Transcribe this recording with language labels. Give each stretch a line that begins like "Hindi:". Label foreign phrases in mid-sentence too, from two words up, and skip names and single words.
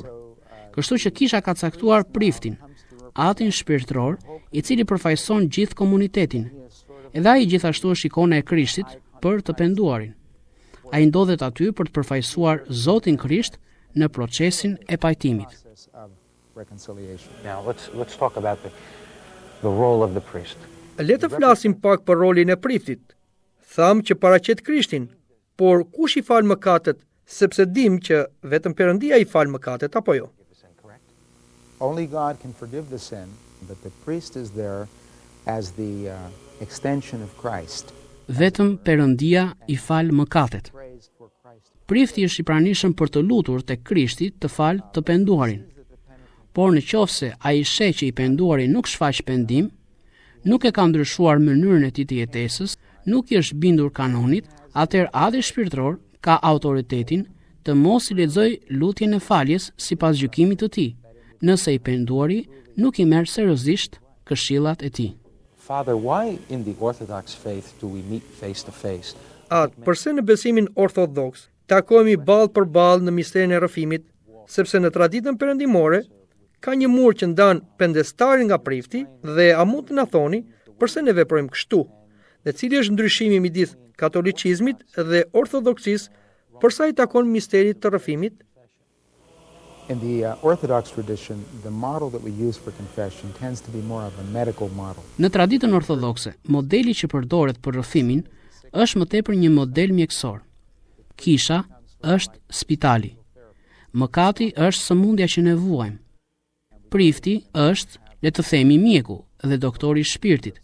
Albanian: Kështu që kisha ka caktuar priftin, atin shpirtëror, i cili përfaqëson gjithë komunitetin. Edhe ai gjithashtu është ikona e Krishtit për të penduarin. Ai ndodhet aty për të përfaqësuar Zotin Krisht në procesin e pajtimit.
English: Now, let's talk about the role of the priest.
Albanian: Le të flasim pak për rolin e priftit. Tham që paraqet Krishtin, por kush i fal mëkatet, sepse dim që vetëm Perëndia i fal mëkatet, apo jo?
English: Only God can forgive the sin, but the priest is there as the extension of Christ.
Albanian: Vetëm Perëndia i fal mëkatet. Prifti është i pranishëm për të lutur tek Krishti të fal të penduarin. Por në qoftë se ai sheh që i penduari nuk shfaq pendim, nuk e ka ndryshuar mënyrën e tij të jetesës, nuk i është bindur kanonit, atëherë ati shpirtëror ka autoritetin të mos i lexojë lutjen e faljes sipas gjykimit të tij, nëse i penduari nuk i merr seriozisht këshillat e tij.
English: Father, why in the Orthodox faith do we meet face to face?
Albanian: Përse në besimin ortodoks takohemi ballë për ballë në misterin e rrëfimit, sepse në traditën perëndimore ka një mur që ndan pendestarin nga prifti dhe a mund të na thoni përse ne veprojmë kështu? Dhe cili është ndryshimi midis katolicizmit dhe ortodoksisë për sa i takon misterit të rrëfimit?
English: In the Orthodox tradition, the model that we use for confession tends to be more of a medical model.
Albanian: Në traditën ortodokse, modeli që përdoret për rrëfimin është më tepër një model mjekësor. Kisha është spitali. Mëkati është sëmundja që ne vuajmë. Prifti është, le të themi, mjeku dhe doktori i shpirtit.